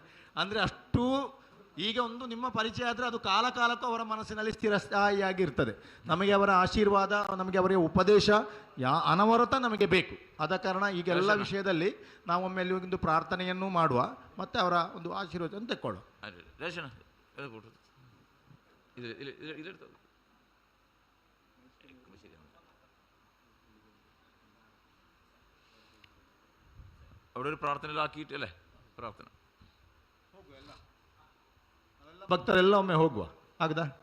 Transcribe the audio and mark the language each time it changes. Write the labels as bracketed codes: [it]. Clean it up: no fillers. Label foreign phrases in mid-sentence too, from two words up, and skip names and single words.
[kn] ಅಂದರೆ ಅಷ್ಟು ಈಗ ಒಂದು ನಿಮ್ಮ ಪರಿಚಯ ಆದರೆ ಅದು ಕಾಲ ಕಾಲಕ್ಕೂ ಅವರ ಮನಸ್ಸಿನಲ್ಲಿ ಸ್ಥಿರಸ್ಥಾಯಿಯಾಗಿರ್ತದೆ. ನಮಗೆ ಅವರ ಆಶೀರ್ವಾದ, ನಮಗೆ ಅವರ ಉಪದೇಶ ಅನವರತ ನಮಗೆ ಬೇಕು. ಆದ ಕಾರಣ ಈಗೆಲ್ಲ ವಿಷಯದಲ್ಲಿ ನಾವೊಮ್ಮೆ ಅಲ್ಲಿ ಒಂದು ಪ್ರಾರ್ಥನೆಯನ್ನು ಮಾಡುವ ಮತ್ತು ಅವರ ಒಂದು ಆಶೀರ್ವಾದವನ್ನು ತೆಕ್ಕೊಳ್ಳುವ. [ml] അവിടെ ഒരു പ്രാർത്ഥനയിലാക്കിയിട്ടല്ലേ പ്രാർത്ഥന [kn] ಭಕ್ತರೆಲ್ಲ ಒಮ್ಮೆ ಹೋಗುವ. ಆಗದಾ?